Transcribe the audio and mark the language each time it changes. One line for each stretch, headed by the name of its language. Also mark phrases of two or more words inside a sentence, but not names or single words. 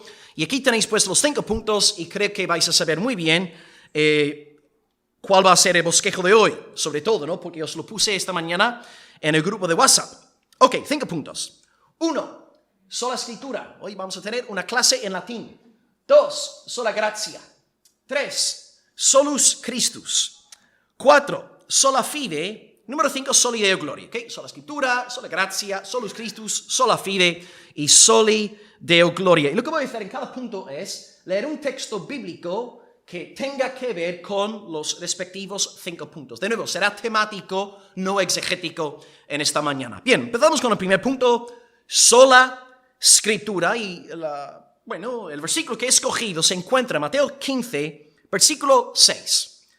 Spanish: Y aquí tenéis pues los 5 puntos y creo que vais a saber muy bien cuál va a ser el bosquejo de hoy. Sobre todo, ¿no?, porque os lo puse esta mañana en el grupo de WhatsApp. Ok, 5 puntos. 1. Sola escritura. Hoy vamos a tener una clase en latín. 2.
Latin: Sola gratia. 3. Solus Christus. 4. Sola fide. Número 5. Soli Deo Gloria. Okay?
Spanish: Sola escritura,
Latin: sola gratia, solus Christus, sola fide y soli Deo Gloria.
Spanish: Y lo que voy a hacer en cada punto es leer un texto bíblico que tenga que ver con los respectivos 5 puntos. De nuevo, será temático, no exegético en esta mañana. Bien, empezamos con el primer punto, sola escritura. Y el versículo que he escogido se encuentra en Mateo 15, versículo 6.